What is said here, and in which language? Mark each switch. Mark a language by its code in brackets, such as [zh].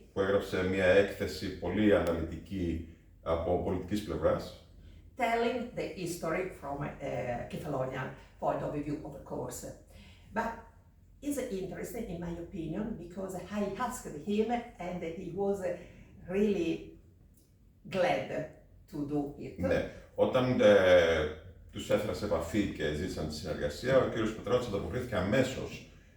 [el] Που έγραψε μια έκθεση πολύ αναλυτική από πολιτικής πλευράς. [en] Telling the history from a Kefalonian point of view, of course. But it's interesting, in my opinion, because I asked him and he was really glad to do it. [el] Ναι. Όταν τους έφερα σε επαφή και ζήτησαν τη συνεργασία, ο κύριος Πετράτος ανταποκρίθηκε αμέσως.